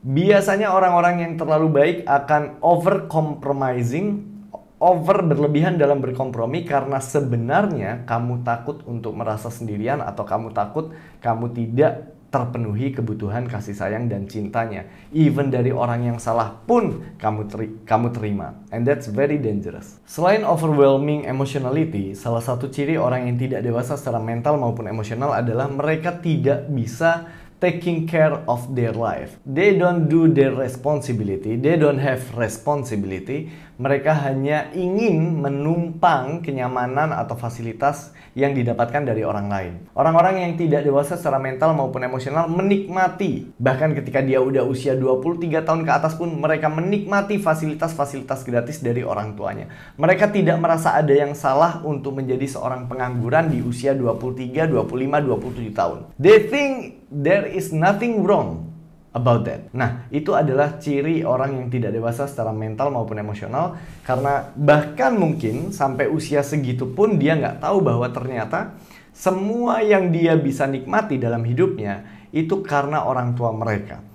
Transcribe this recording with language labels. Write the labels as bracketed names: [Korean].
[Indonesian] Biasanya orang-orang yang terlalu baik akan over berlebihan dalam berkompromi karena sebenarnya kamu takut untuk merasa sendirian atau kamu takut kamu tidak terpenuhi kebutuhan kasih sayang dan cintanya. Even dari orang yang salah pun kamu terima. [English] And that's very dangerous. [Indonesian] Selain overwhelming emotionality, salah satu ciri orang yang tidak dewasa secara mental maupun emosional adalah mereka tidak bisa [English] taking care of their life. They don't do their responsibility. They don't have responsibility. [Indonesian] Mereka hanya ingin menumpang kenyamanan atau fasilitas yang didapatkan dari orang lain. Orang-orang yang tidak dewasa secara mental maupun emosional menikmati. Bahkan ketika dia udah usia 23 tahun ke atas pun mereka menikmati fasilitas-fasilitas gratis dari orang tuanya. Mereka tidak merasa ada yang salah untuk menjadi seorang pengangguran di usia 23, 25, 27 tahun. [English] They think there is nothing wrong about that. [Indonesian] Nah, itu adalah ciri orang yang tidak dewasa secara mental maupun emosional, karena bahkan mungkin sampai usia segitu pun dia nggak tahu bahwa ternyata semua yang dia bisa nikmati dalam hidupnya itu karena orang tua mereka.